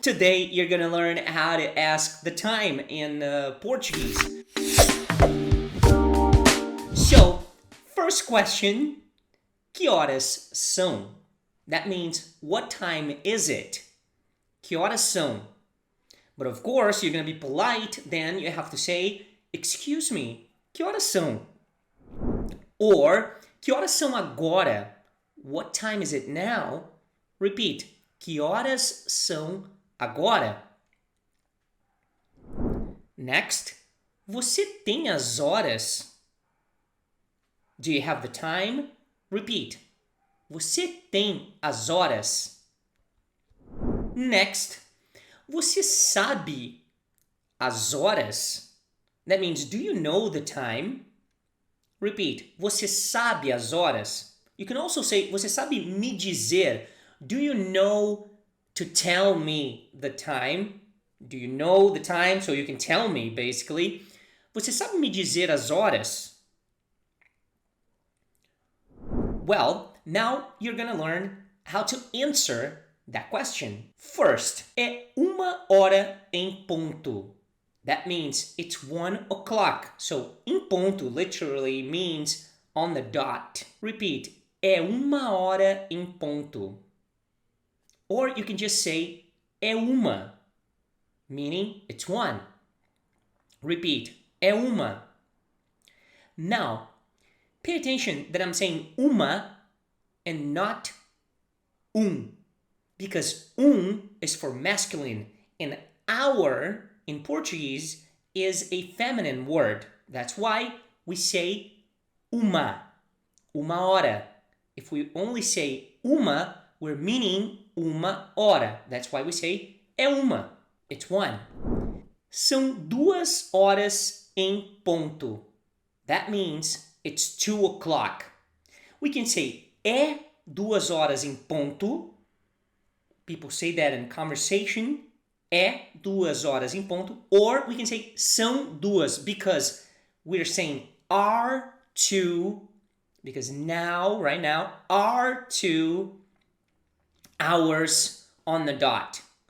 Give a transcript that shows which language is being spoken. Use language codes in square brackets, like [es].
[en] Today you're gonna learn how to ask the time in Portuguese. So, first question, [pt] que horas são? [en] That means, what time is it? [pt] Que horas são? [en] But of course, you're gonna be polite, then you have to say, excuse me, [pt] que horas são? [en] Or, [pt] que horas são agora? [en] What time is it now? Repeat. [pt] Que horas são agora? [en] Next. [pt] Você tem as horas? [en] Do you have the time? Repeat. [pt] Você tem as horas? [en] Next. [pt] Você sabe as horas? [en] That means, do you know the time? Repeat. [pt] Você sabe as horas? [en] You can also say, [pt] você sabe me dizer? [en] Do you know to tell me the time? Do you know the time? So you can tell me, basically. [pt] Você sabe me dizer as horas? [en] Well, now you're gonna learn how to answer that question. First, [pt] é 1 hora em ponto. [en] That means it's 1 o'clock. So, [pt] em ponto [en] literally means on the dot. Repeat. [pt] É 1 hora em ponto. [en] Or you can just say, [pt] é uma, [en] meaning it's one. Repeat, [pt] é uma. [en] Now, pay attention that I'm saying uma and not because is for masculine and our in Portuguese is a feminine word. That's why we say [pt] uma hora. [en] If we only say uma, we're meaning 1 hora. That's why we say [pt] é uma. [en] It's one. [pt] São 2 horas em ponto. [en] That means it's 2 o'clock. We can say [pt] é 2 horas em ponto. [en] People say that in conversation. [pt] É 2 horas em ponto. [en] Or we can say [pt] são duas [en] because we're saying are 2. Because now, right now, are 2 hours on the dot.